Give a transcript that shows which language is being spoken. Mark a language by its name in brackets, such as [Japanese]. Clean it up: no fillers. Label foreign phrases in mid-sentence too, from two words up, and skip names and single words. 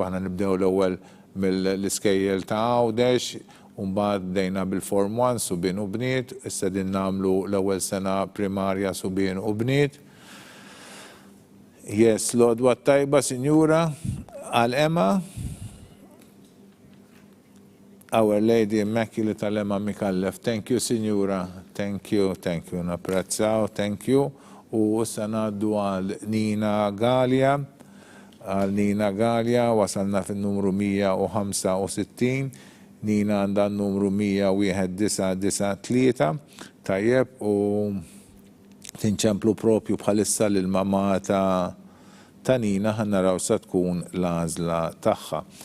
[Maltese] Aħna nibdew l-ewwel mill-iskejjel ta' Għawdex u mbagħad bdejna bil-Form 1 subien u bniet, issa din nagħmlu l-ewwel sena primarja subien u bniet. Yes, l-għodwa tajba, Sinjura, għal Emma. Our Lady Immaculate tal-Emma Mikallef. [English] Thank you, Sinjura. Thank you. [Maltese] Napprezzaw, [English] thank you. [Maltese] U issa ngħaddu għal Nina Galia. Għal Nina Galia wasalna fin-numru 165. Nina għandha n-numru 11993. Tajjeb u tinċemplu propju bħalissa lill-mama ta' Nina ħannaraw sa tkun l-għażla tagħha.